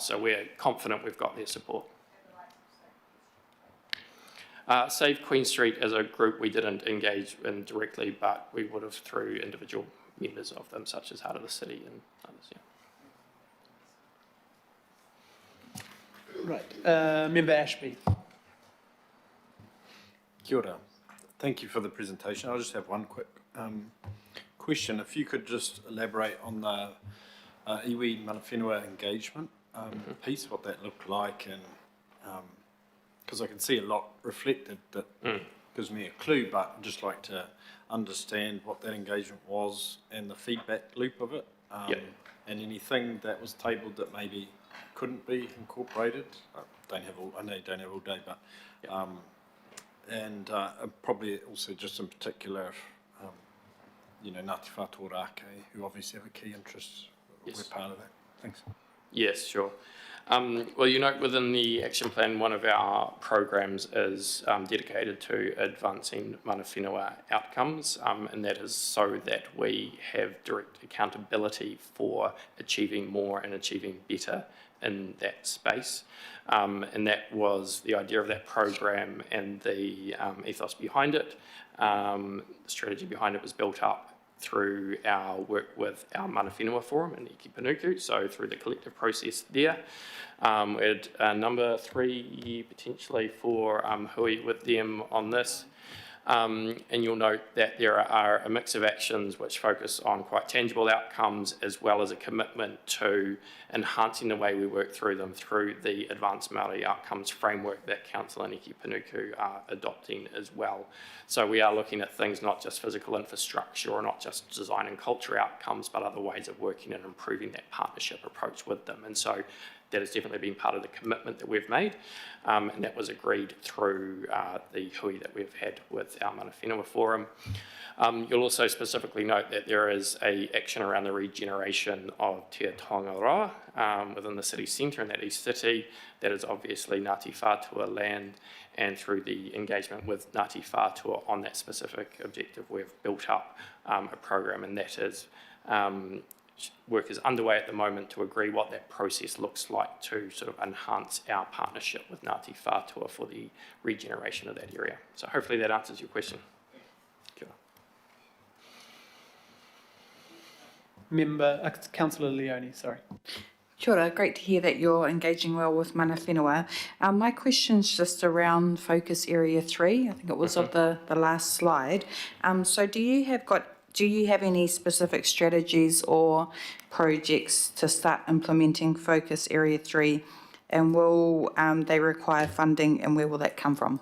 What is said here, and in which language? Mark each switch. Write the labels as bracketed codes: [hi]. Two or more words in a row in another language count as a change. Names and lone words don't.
[en] So we're confident we've got their support. Save Queen Street as a group we didn't engage in directly, but we would have through individual members of them, such as Heart of the City and others. Yeah. Right, Member Ashby. [mi] Kia ora. [en] Thank you for the presentation. I'll just have one quick question. If you could just elaborate on the [mi] iwi mana whenua [en] engagement piece, what that looked like, and because I can see a lot reflected that gives me a clue, but I'd just like to understand what that engagement was and the feedback loop of it, and anything that was tabled that maybe couldn't be incorporated. I know you don't have all day, but and probably also just in particular, Ngāti Whātua Rākei, who obviously have a key interest, we're part of that. Thanks. Yes, sure. Well, within the action plan, one of our programs is dedicated to advancing [mi] mana whenua [en] outcomes, and that is so that we have direct accountability for achieving more and achieving better in that space. And that was the idea of that program, and the ethos behind it. The strategy behind it was built up through our work with our mana whenua forum in Iki Panuku, so through the collective process there. We had number 3 potentially for hui with them on this. And you'll note that there are a mix of actions which focus on quite tangible outcomes, as well as a commitment to enhancing the way we work through them through the Advanced Māori Outcomes framework that Council and Iki Panuku are adopting as well. So we are looking at things not just physical infrastructure or not just design and culture outcomes, but other ways of working and improving that partnership approach with them. And so that has definitely been part of the commitment that we've made, and that was agreed through the hui that we've had with our [mi] mana whenua [en] forum. You'll also specifically note that there is an action around the regeneration of Te Tongaroa within the city centre in that East City. That is obviously Ngāti Whātua land, and through the engagement with Ngāti Whātua on that specific objective, we've built up a program, and that is work is underway at the moment to agree what that process looks like to sort of enhance our partnership with Ngāti Whātua for the regeneration of that area. So hopefully that answers your question. Member, Councillor Leone, sorry. [mi] Kia ora, [en] great to hear that you're engaging well with [mi] mana whenua. [en] My question's just around focus area 3, I think it was of the last slide. So do you have any specific strategies or projects to start implementing focus area 3 And will they require funding, and where will that come from?